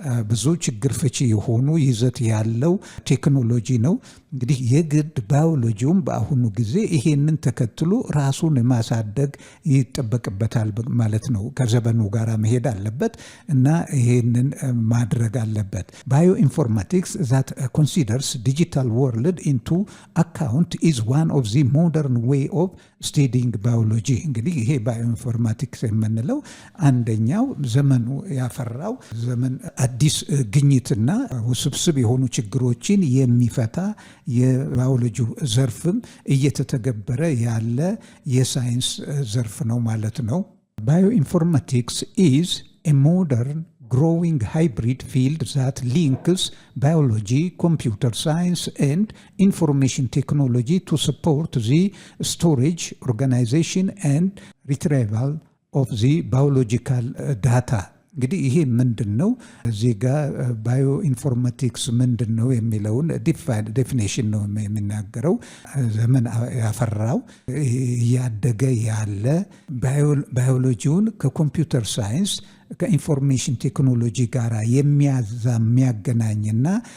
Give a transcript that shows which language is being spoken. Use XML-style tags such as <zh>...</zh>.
<am>ብዙ ችግር ፈቺ የሆኑ ይዘት ያለው ቴክኖሎጂ ነው። እንግዲህ የግድ ባዮሎጂውም በአሁኑ ጊዜ ይሄንን ተከትሎ ራሱን ማሳደግ ይጠበቅበታል ማለት ነው። ከዘመኑ ጋር መሄድ አለበት እና ይሄንን ማድረግ አለበት።</am> <en>Bioinformatics that considers digital world into account is one of the modern way of studying biology.</en> <am>እንግዲህ ይሄ ባዮኢንፎርማቲክስ የምንለው አንደኛው ዘመኑ ያፈራው ዘመን አዲስ ግኝትና ውስብስብ የሆኑ ችግሮችን የሚፈታ የባዮሎጂ ዘርፍም እየተተገበረ ያለ የሳይንስ ዘርፍ ነው ማለት ነው።</am> <en>Bioinformatics is a modern growing hybrid field that links biology, computer science, and information technology to support the storage, organization, and retrieval of the biological data.</en> <am>እንግዲህ ይሄ ምንድን ነው? እዚህ ጋር ባዮ ኢንፎርማቲክስ ምንድን ነው የሚለውን ዴፊኔሽን ነው የሚናገረው። ዘመን ያፈራው እያደገ ያለ ባዮሎጂውን ከኮምፒውተር ሳይንስ ከኢንፎርሜሽን ቴክኖሎጂ ጋር የሚያገናኝና</am>